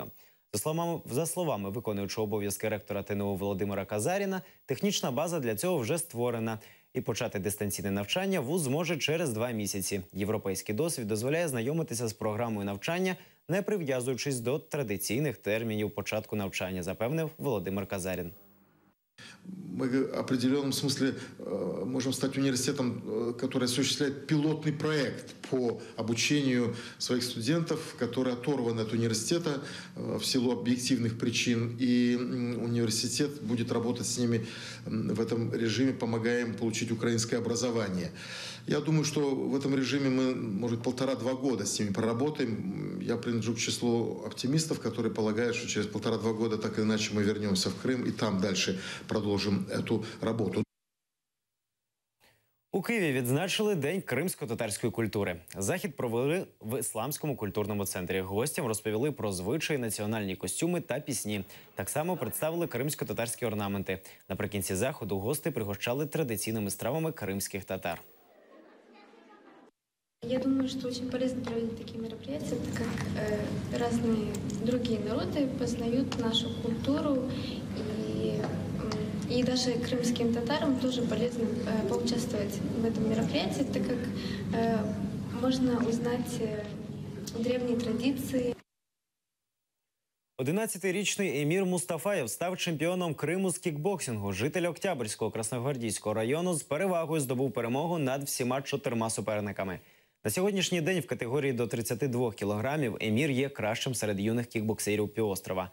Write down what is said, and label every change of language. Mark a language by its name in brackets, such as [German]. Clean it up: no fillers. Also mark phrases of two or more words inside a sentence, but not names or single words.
[Ukrainian] За словами виконуючого обов'язки ректора ТНУ Володимира Казаріна, технічна база для цього вже створена. І почати дистанційне навчання вуз зможе через 2 місяці. Європейський досвід дозволяє знайомитися з програмою навчання, не прив'язуючись до традиційних термінів початку навчання, запевнив Володимир Казарін. [Russian] Мы в определенном смысле можем стать университетом, который осуществляет пилотный проект по обучению своих студентов, которые оторваны от университета в силу объективных причин. И университет будет работать с ними в этом режиме, помогая им получить украинское образование. Я думаю, что в этом режиме мы, может, 1,5-2 года с ними проработаем. Я принадлежу к числу оптимистов, которые полагают, что через 1,5-2 года так или иначе мы вернемся в Крым и там дальше продолжим эту работу. [Ukrainian] У Києві відзначили День кримсько-татарської культури. Захід провели в Ісламському культурному центрі. Гостям розповіли про звичаї, національні костюми та пісні. Так само представили кримсько-татарські орнаменти. Наприкінці заходу гости пригощали традиційними стравами кримських татар. [Russian] Я думаю, что очень полезно проводить такие мероприятия, так как разные другие народы познают нашу культуру, и даже крымским татарам тоже полезно поучаствовать в этом мероприятии, так как можно узнать древние традиции. [Ukrainian] 11-річний Емір Мустафаєв став чемпіоном Криму з кікбоксингу. Житель Октябрьського Красногвардійського району з перевагою здобув перемогу над всіма 4 суперниками. На сьогоднішній день в категорії до 32 кілограмів Емір є кращим серед юних кікбоксерів півострова.